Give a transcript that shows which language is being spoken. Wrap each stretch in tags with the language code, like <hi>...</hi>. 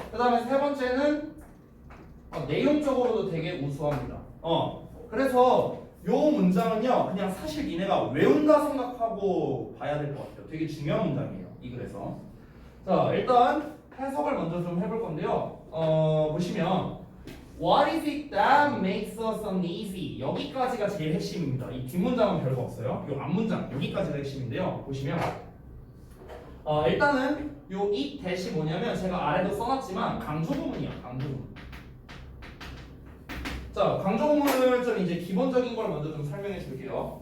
<ko>그 다음에 세 번째는 내용적으로도 되게 우수합니다. 그래서 요 문장은요, 그냥 사실 니네가 외운다 생각하고 봐야 될 것 같아요. 되게 중요한 문장이에요. 이 글에서. 자, 일단 해석을 먼저 좀 해볼 건데요. 보시면</ko> <en>What is it that makes us uneasy?</en> <ko>여기까지가 제일 핵심입니다. 이 뒷문장은 별거 없어요. 이 앞문장 여기까지가 핵심인데요. 보시면 일단은 요 it 대시 뭐냐면 제가 아래도 써놨지만 강조 부분이야. 강조 부분. 자, 강조 부분을 좀 이제 기본적인 걸 먼저 좀 설명해 줄게요.</ko>